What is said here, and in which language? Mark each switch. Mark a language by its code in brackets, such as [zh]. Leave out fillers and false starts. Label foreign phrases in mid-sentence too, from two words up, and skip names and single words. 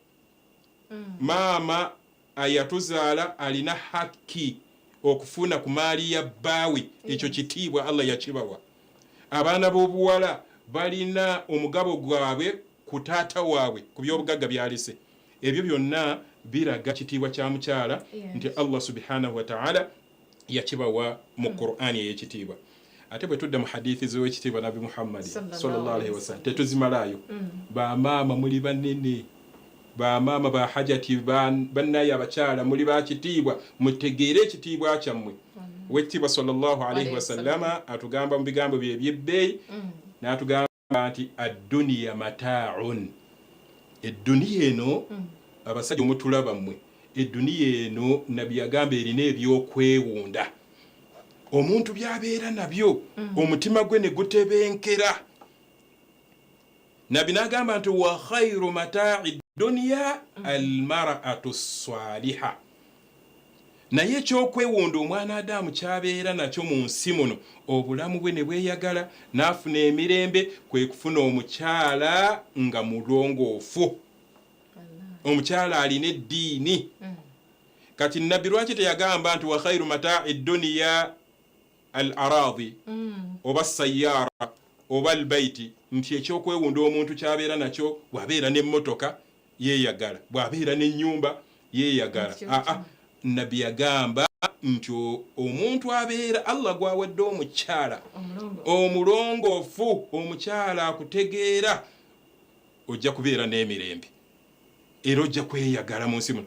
[lg] maama ayatuzaala alina haki okufuna ku maali ya bbaawe ekyo kitiibwa Allah yakibawa abaana b'obuwala balina omugabo gwabwe ku taata waabwe ku by'obugagga byalese ebyo byonna biraga kitiibwa kya mukyala nti Allah [ar] سبحانه وتعالى [lg] yakibawa mu Qur'ani ey'ekitiibwa. Ate bwe tudda mu hadithi z'owekitiibwa Nabi Muhammad [ar] صلى الله عليه وسلم [lg] tetuzimalayo. Bamaama muli banene, bamaama ba hajati, bannaye abakyala muli ba kitiibwa, mutegeere ekitiibwa kyammwe. Owekitiibwa [ar] صلى الله عليه وسلم [lg] atugamba mu bigambo bye eby'ebbeeyi n'atugamba nti [ar] الدنيا متاع. [lg] Edduniya eno abasajja omutulaba mmwe, edduniya eno Nabbi yagamba erina ebyokwewunda. Omuntu byabeera nabyo omutima gwe ne gutebenkera. Nabbi n'agamba nti [ar] وخير متاع الدنيا المرأة الصالحة. [lg] Naye ekyokwewunda omwana Adamu kyabeera nakyo mu nsi muno, obulamu bwe ne bweyagala n'afuna emirembe, kwe kufuna omukyala nga mulongoofu, omukyala alina eddiini. Kati Nabbi lwaki teyagamba nti [ar] وخير متاع الدنيا الأرض [lg] oba sayyara oba al-baiti, nti ekyokwewunda omuntu kyabeera nakyo bw'abeera n'emmotoka yeeyagala, bw'abeera n'ennyumba yeeyagala. Nabbi yagamba nti omuntu abeera Allah gwawadde omukyala omulongoofu, omukyala akutegeera, ojja kubeera n'emirembe era ojja kweyagala mu nsi muno.